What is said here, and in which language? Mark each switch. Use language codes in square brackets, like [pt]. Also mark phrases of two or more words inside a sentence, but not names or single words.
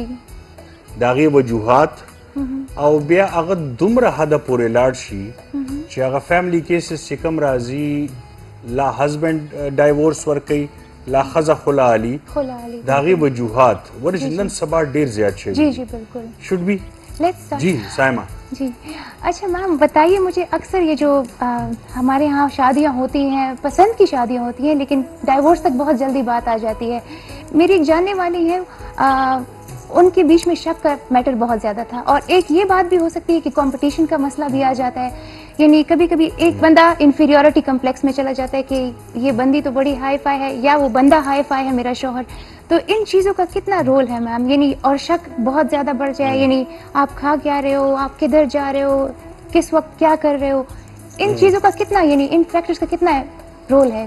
[ps] کیږي د هغې وجوهات او بیا هغه دومره حده پورې لاړ شي چې هغه فیملی کیسز چې کوم راځي لا [en] husband divorce [ps] ورکوي لا ښځه خلالي خلالي د هغې وجوهات ورې چې نن سبا ډېر زیات شوي جی جی بالکل [en] should be لیٹس [ur] جی سائمہ جی اچھا میم بتائیے مجھے اکثر یہ جو ہمارے یہاں شادیاں ہوتی ہیں پسند کی شادیاں ہوتی ہیں لیکن ڈائیورس تک بہت جلدی بات آ جاتی ہے میری ایک جاننے والی ہے ان کے بیچ میں شک کا میٹر بہت زیادہ تھا اور ایک یہ بات بھی ہو سکتی ہے کہ کمپٹیشن کا مسئلہ بھی آ جاتا ہے یعنی کبھی کبھی ایک بندہ [en] inferiority complex [ur] میں چلا جاتا ہے کہ یہ بندی تو بڑی [en] hi-fi [ur] ہے یا وہ بندہ [en] hi-fi [ur] ہے میرا شوہر تو ان چیزوں کا کتنا رول ہے میم یعنی اور شک بہت زیادہ بڑھ جائے یعنی آپ کھا کیا رہے ہو آپ کدھر جا رہے ہو کس وقت کیا کر رہے ہو ان چیزوں کا کتنا یعنی ان فیکٹرز کا کتنا رول ہے